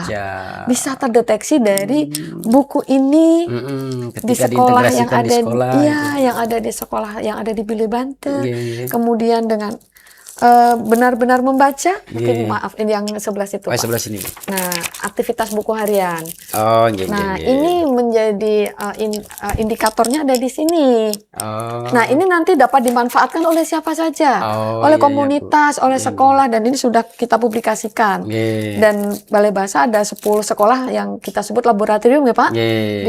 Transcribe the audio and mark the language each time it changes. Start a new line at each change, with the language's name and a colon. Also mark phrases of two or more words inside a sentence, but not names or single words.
Indonesian: Bisa terdeteksi dari buku ini di sekolah yang ada, yang ada di sekolah yang ada di Bile Bante. Kemudian dengan benar-benar membaca, mungkin
Javanese: Nggih.
Indonesian: maaf ini yang sebelah situ, Oh, Pak. sebelah sini, Bu. Nah, aktivitas buku harian.
Javanese: Oh, nggih, nggih,
Indonesian: Nah,
Javanese: nggih.
Indonesian: ini menjadi indikatornya ada di sini. Nah, Oh, ini nanti dapat dimanfaatkan oleh siapa saja, oh oleh iya, iya, Bu. komunitas, oleh
Javanese: Nggih,
Indonesian: sekolah, dan ini sudah kita publikasikan.
Javanese: nggih,
Indonesian: Dan Balai Bahasa ada 10 sekolah yang kita sebut laboratorium ya Pak, di